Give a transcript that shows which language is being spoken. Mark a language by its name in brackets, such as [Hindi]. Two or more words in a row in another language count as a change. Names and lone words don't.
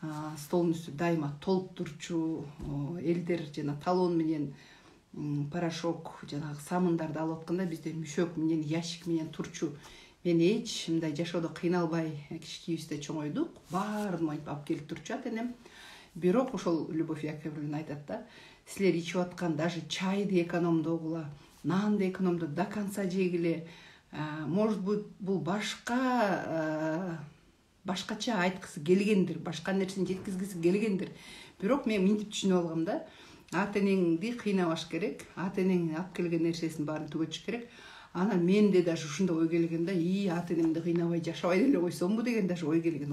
[Kyrgyz] столдун үстү дайыма толуп турчу элдер жана талон менен порошок жанагы самындарды алып атканда бизде мүшөк менен ящик менен турчу. Мен эч мындай жашоодо кыйналбай кичикибизде чоңойдук. Баарын моинтип алып келип турчу ата энем. Бирок ошол Любовь Яковлевна айтат да, силер ичип аткан даже чайды экономдогула, нанды экономдо [Russian] до конца [Kyrgyz] жегиле. [Russian] Может быть, [Kyrgyz] бул башкача айткысы келгендир, башка нерсени жеткизгиси келгендир. Бирок мен мынтип түшүнүп алгам да, ата энеңди кыйнабаш керек, ата энең алып келген нерсесин баарын түгөтүш керек. Анан менде даже ушундай ой келген да, ата энемди кыйнабай жашабай деле койсомбу деген даже ой келген.